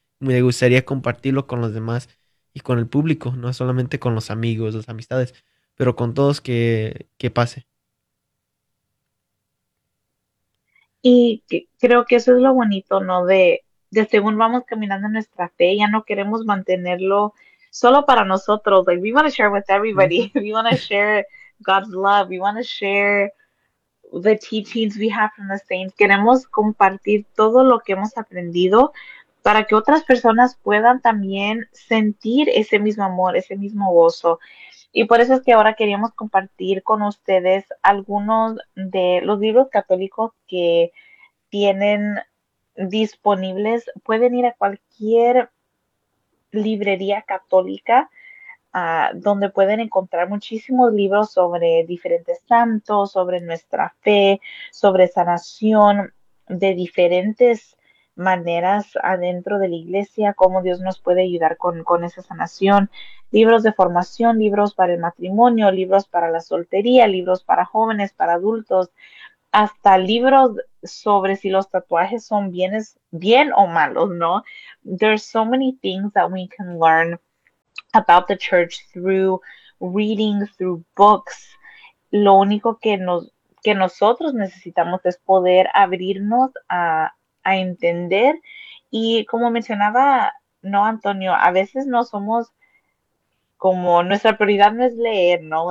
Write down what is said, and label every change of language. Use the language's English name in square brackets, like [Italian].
[Spanish] Me gustaría compartirlo con los demás y con el público, no solamente con los amigos, las amistades, pero con todos que pase. Y creo que eso es lo bonito, ¿no? De según vamos caminando en nuestra fe, ya no queremos mantenerlo solo para nosotros. [English] Like, we want to share with everybody. We want to share God's love. We want to share the teachings we have from the saints. [Spanish] Queremos compartir todo lo que hemos aprendido para que otras personas puedan también sentir ese mismo amor, ese mismo gozo. Y por eso es que ahora queríamos compartir con ustedes algunos de los libros católicos que tienen disponibles. Pueden ir a cualquier librería católica, donde pueden encontrar muchísimos libros sobre diferentes santos, sobre nuestra fe, sobre sanación, de diferentes maneras adentro de la iglesia, cómo Dios nos puede ayudar con esa sanación, libros de formación, libros para el matrimonio, libros para la soltería, libros para jóvenes, para adultos, hasta libros sobre si los tatuajes son bien o malos, ¿no? [English] There's so many things that we can learn about the church through reading, through books. [Spanish] Lo único que nosotros necesitamos es poder abrirnos a entender. Y como mencionaba, no, Antonio, a veces no somos como nuestra prioridad no es leer, ¿no?